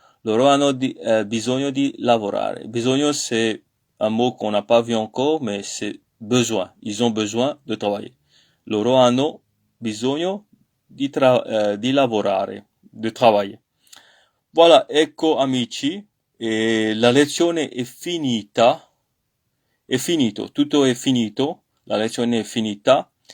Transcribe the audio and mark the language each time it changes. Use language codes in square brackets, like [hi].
[it] Loro hanno bisogno di lavorare. [fr] Bisogno, c'est un mot qu'on n'a pas vu encore, mais c'est besoin. Ils ont besoin de travailler. [it] Loro hanno bisogno di lavorare, di travailler. Voilà, ecco amici, e la lezione è finita. È finito, tutto è finito. La lezione è finita.